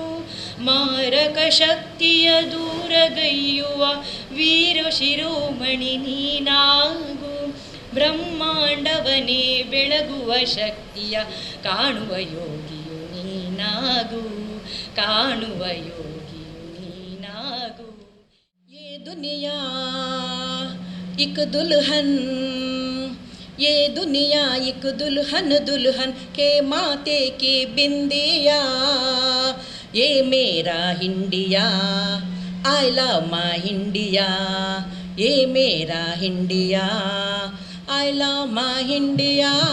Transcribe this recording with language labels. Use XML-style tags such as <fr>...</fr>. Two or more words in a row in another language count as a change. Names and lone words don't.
<kn>ಮಾರಕ ಶಕ್ತಿಯ ದೂರಗೈಯುವ ವೀರ ಶಿರೋಮಣಿ ನೀನಾಗು. ಬ್ರಹ್ಮಾಂಡವನೇ ಬೆಳಗುವ ಶಕ್ತಿಯ ಕಾಣುವ ಯೋಗಿಯು ನೀನಾಗು. ಕಾಣುವ ಯೋಗಿಯು ನೀನಾಗು.</kn> <hi>ये दुनिया एक दुल्हन ये दुनिया एक दुल्हन दुल्हन के माथे की बिंदिया, ये मेरा इंडिया,</hi> <en>I love my India,</en> <hi>ये मेरा इंडिया,</hi> <en>I love my India.</en>